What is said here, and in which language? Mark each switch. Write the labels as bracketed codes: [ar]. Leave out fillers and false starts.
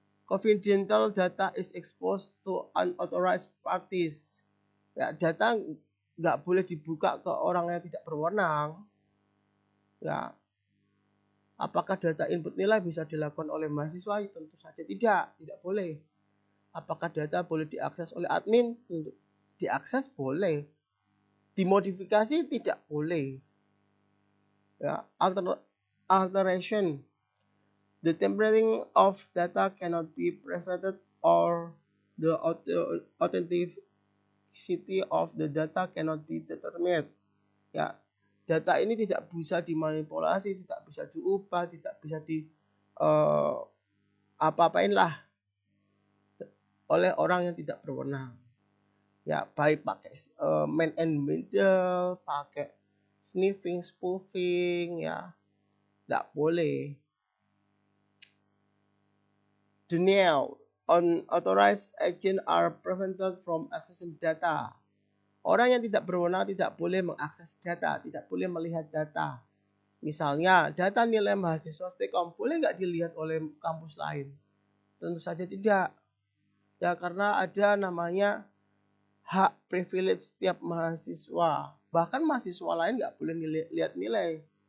[en] Confidential data is exposed to unauthorized parties. [id] Ya, data nggak boleh dibuka ke orang yang tidak berwenang. Ya, apakah data input nilai bisa dilakukan oleh mahasiswa? Tentu saja tidak boleh. Apakah data boleh diakses oleh admin? Diakses boleh. Dimodifikasi tidak boleh. [en] Ya, alteration. The tampering of data cannot be prevented or the authenticity of the data cannot be determined. [id] Ya, data ini tidak bisa dimanipulasi, tidak bisa diubah, tidak bisa apa-apain lah oleh orang yang tidak berwenang. Ya, baik pakai man and middle, pakai sniffing, spoofing, ya, tidak boleh. [en] Denial. Unauthorized agents are prevented from accessing data. [id] Orang yang tidak berwenang tidak boleh mengakses data, tidak boleh melihat data. Misalnya, data nilai mahasiswa Stekom boleh nggak dilihat oleh kampus lain? Tentu saja tidak. Ya, karena ada namanya hak privilege setiap mahasiswa. Bahkan mahasiswa lain nggak boleh lihat nilai.